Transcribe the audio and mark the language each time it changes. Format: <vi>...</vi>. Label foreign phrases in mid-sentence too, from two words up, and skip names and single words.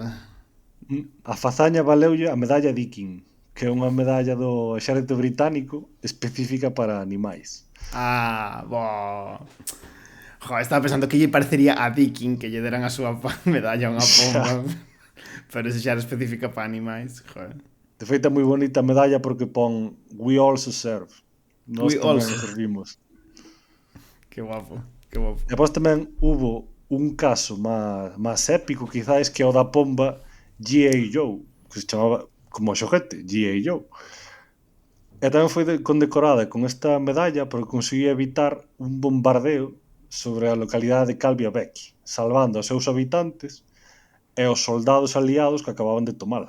<gl>A fazaña valeulle a medalla Dickin, que é unha medalla do exército británico específica para animais. Bo. Joder, estaba pensando que lle parecería a Dickin que lle deran a súa medalla a unha pomba. Pero ese xa era específica para animais, joder. De feito é moi bonita a medalla porque pon</gl> <en>"We also serve".</en> <gl>Nós tamén servimos. Que guapo, que guapo. E depois tamén hubo un caso máis épico, quizás, que é o da pomba G.I. Joe, que se chamaba como xoguete, G.I. Joe. E tamén foi condecorada con esta medalla porque conseguía evitar un bombardeo sobre a localidade de Calviabec, salvando aos seus habitantes e os soldados aliados que acababan de tomala.</gl>